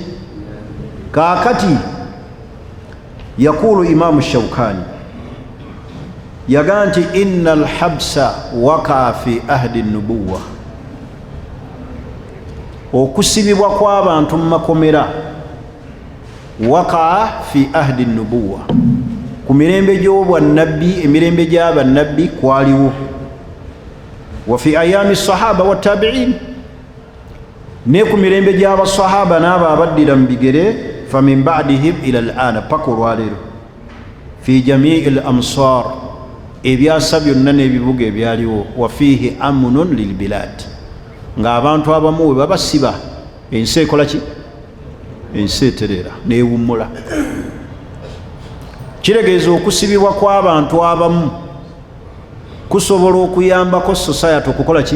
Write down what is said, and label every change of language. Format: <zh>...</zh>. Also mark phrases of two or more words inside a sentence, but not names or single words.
<lg>Kaakati yakulu Imamu Shawkani yagaa nti</lg> <ar>إن الحبس وقع في عهد النبوة,</ar> <lg>okusibibwa kw'abantu mu makomera</lg> <ar>وقع في عهد النبوة,</ar> <lg>ku mirembe gy'obwannabbi, emirembe gy'abannabbi kwaliwo.</lg> <ar>وفي أيام الصحابة والتابعين,</ar> <lg>ne ku mirembe gy'abasahaba n'abo abaddira mu bigere,</lg> <ar>فمن بعدهم إلى الآن,</ar> <lg>paka olwaleero,</lg> <ar>في جميع الأمصار,</ar> <lg>ebyasa byonna n'ebibuga ebyaliwo.</lg> <ar>وفيه أمن للبلاد,</ar> <lg>ng'abantu abamu we babasiba ensi ekola ki? Ensi eterera n'ewummula. Kiregeeza okusibibwa kw'abantu abamu kusobola okuyambako society okukola ki?</lg>